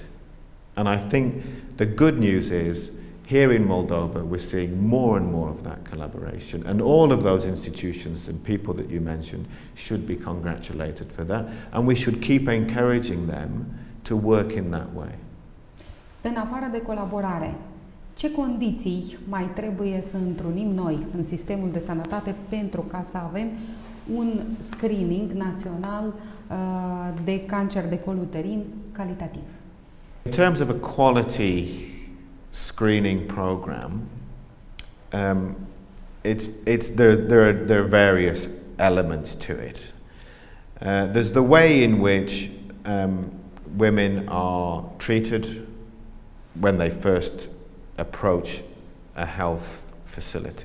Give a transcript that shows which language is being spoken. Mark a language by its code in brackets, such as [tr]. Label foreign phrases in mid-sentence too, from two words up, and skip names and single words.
[en] And I think the good news is, here in Moldova, we're seeing more and more of that collaboration, and all of those institutions and people that you mentioned should be congratulated for that, and we should keep encouraging them to work in that way. [ro] În afară de colaborare, ce condiții mai trebuie să întrunim noi în sistemul de sănătate pentru ca să avem un screening național de cancer de col uterin calitativ? [en] In terms of a quality screening program, there are various elements to it. There's the way in which women are treated when they first approach a health facility.